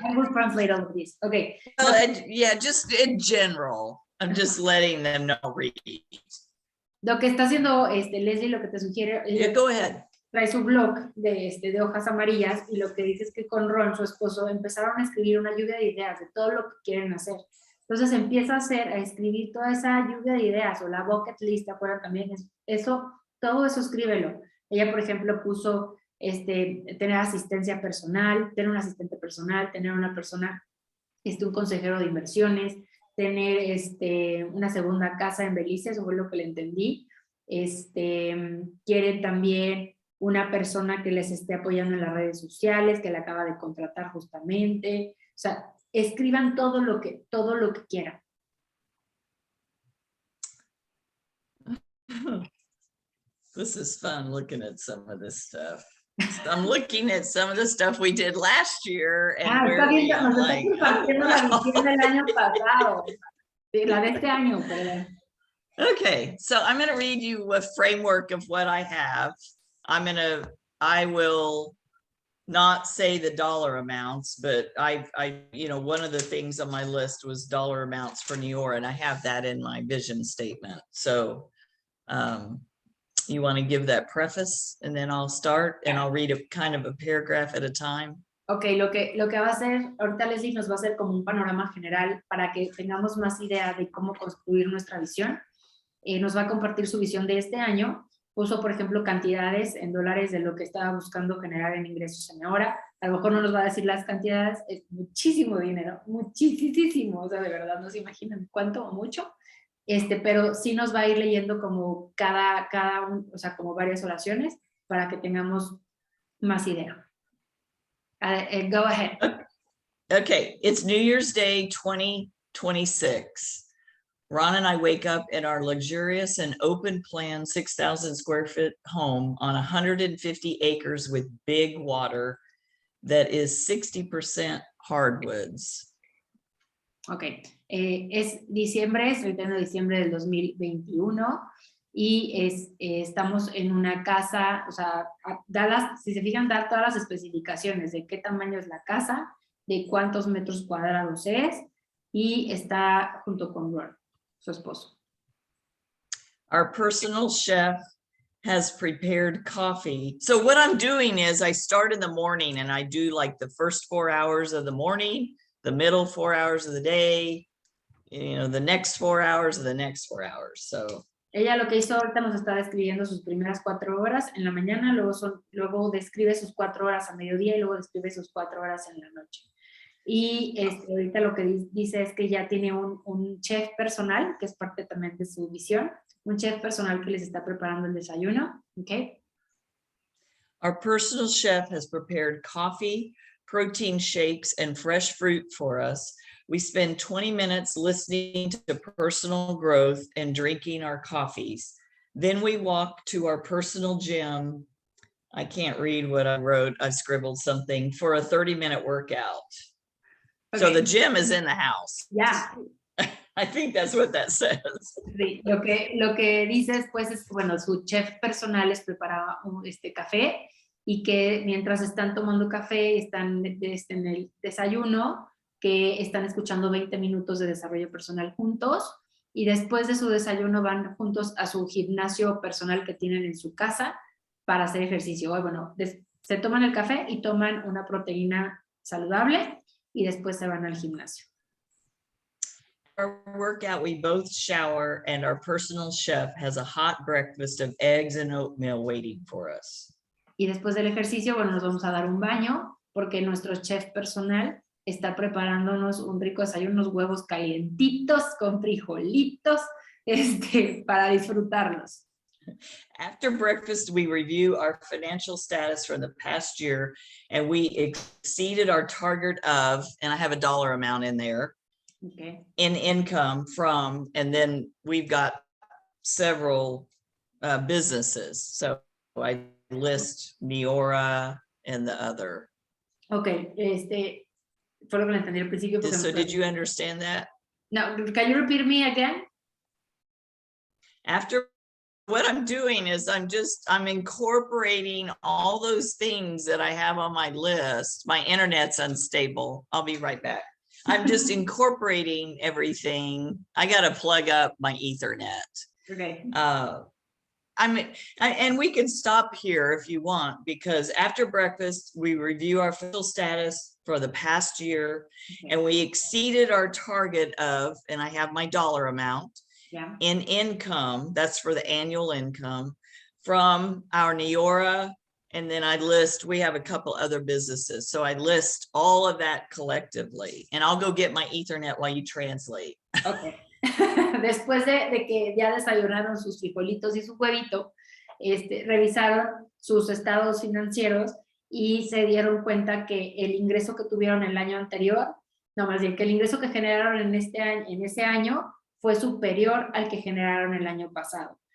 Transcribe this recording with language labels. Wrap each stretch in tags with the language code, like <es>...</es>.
<en>I will translate all of this. Okay. Well, yeah, just in general. I'm just letting them know. Read.</en> <es>Lo que está haciendo Leslie, lo que te sugiere,</es> <en>Yeah, go ahead.</en> <es>Trae su blog de hojas amarillas, y lo que dice es que con Ron, su esposo, empezaron a escribir una lluvia de ideas de todo lo que quieren hacer. Entonces empieza a escribir toda esa lluvia de ideas, o la</es> <en>bucket list,</en> <es>afuera también, todo eso escríbelo. Ella, por ejemplo, puso tener asistencia personal, tener un asistente personal, tener una persona, un consejero de inversiones, tener una segunda casa en Belice, eso fue lo que le entendí. Quieren también una persona que les esté apoyando en las redes sociales, que la acaba de contratar justamente. O sea, escriban todo lo que quieran.</es> <en>This is fun looking at some of this stuff. I'm looking at some of the stuff we did last year and</en> <es>está</es> <en>where</en> <es>bien,</es> <en>we</en> <es>nos está</es> <en>like,</en> <es>compartiendo la visión del año pasado. Sí, la de este año, perdón.</es> <en>Okay, so I'm going to read you a framework of what I have. I will not say the dollar amounts, but one of the things on my list was dollar amounts for Neora, and I have that in my vision statement. So you want to give that preface and then I'll start and I'll read a kind of a paragraph at a time.</en> <es>Ok, lo que va a hacer, ahorita Leslie nos va a hacer como un panorama general para que tengamos más idea de cómo construir nuestra visión. Nos va a compartir su visión de este año. Puso, por ejemplo, cantidades en dólares de lo que estaba buscando generar en ingresos en hora. A lo mejor no nos va a decir las cantidades, es muchísimo dinero, muchísimo, o sea, de verdad no se imaginan cuánto o mucho. Pero sí nos va a ir leyendo como o sea, como varias oraciones para que tengamos más idea.</es> <en>Go ahead. Okay, it's New Year's Day 2026. Ron and I wake up in our luxurious and open plan 6,000 square foot home on 150 acres with big water that is 60% hardwoods. Ok,</en> <es>es 31 de diciembre del 2021 y estamos en una casa, o sea, si se fijan, da todas las especificaciones de qué tamaño es la casa, de cuántos metros cuadrados es, y está junto con Ron, su esposo.</es> <en>Our personal chef has prepared coffee. So what I'm doing is I start in the morning and I do like the first 4 hours of the morning, the middle 4 hours of the day, the next 4 hours of the next 4 hours. So</en> <es>ella lo que hizo ahorita nos está describiendo sus primeras 4 horas en la mañana, luego describe sus 4 horas a mediodía y luego describe sus 4 horas en la noche. Y ahorita lo que dice es que ya tiene un chef personal, que es parte también de su visión, un chef personal que les está preparando el desayuno.</es> <en>Okay. Our personal chef has prepared coffee, protein shakes, and fresh fruit for us. We spend 20 minutes listening to personal growth and drinking our coffees. Then we walk to our personal gym. I can't read what I wrote. I scribbled something for a 30-minute workout. Okay. So the gym is in the house. Yeah. I think that's what that says.</en> <es>Sí, lo que dice después es, bueno, su chef personal les preparaba café y que mientras están tomando café, están en el desayuno, que están escuchando 20 minutos de desarrollo personal juntos y después de su desayuno van juntos a su gimnasio personal que tienen en su casa para hacer ejercicio. Bueno, se toman el café y toman una proteína saludable y después se van al gimnasio.</es> <en>Our workout, we both shower and our personal chef has a hot breakfast of eggs and oatmeal waiting for us.</en> <es>Y después del ejercicio, bueno, nos vamos a dar un baño porque nuestro chef personal está preparándonos un rico desayuno, unos huevos calientitos con frijolitos, para disfrutarlos.</es> <en>After breakfast, we review our financial status from the past year and we exceeded our target of, and I have a dollar amount in there, okay, in income from, and then we've got several businesses. So I list Neora and the other.</en> <es>Okay, fue lo que le entendí al principio.</es> <en>So did you understand that? No, can you repeat me again? After what I'm doing is I'm incorporating all those things that I have on my list. My internet's unstable. I'll be right back. I'm just incorporating everything. I got to plug up my Ethernet. Okay. And we can stop here if you want, because after breakfast, we review our financial status for the past year, okay, and we exceeded our target of, and I have my dollar amount, yeah, in income. That's for the annual income from our Neora. And then we have a couple other businesses. So I list all of that collectively, and I'll go get my Ethernet while you translate. Okay.</en> <es>Después de que ya desayunaron sus frijolitos y su huevito, revisaron sus estados financieros y se dieron cuenta que el ingreso que tuvieron el año anterior, no, más bien que el ingreso que generaron en ese año fue superior al que generaron el año pasado.</es>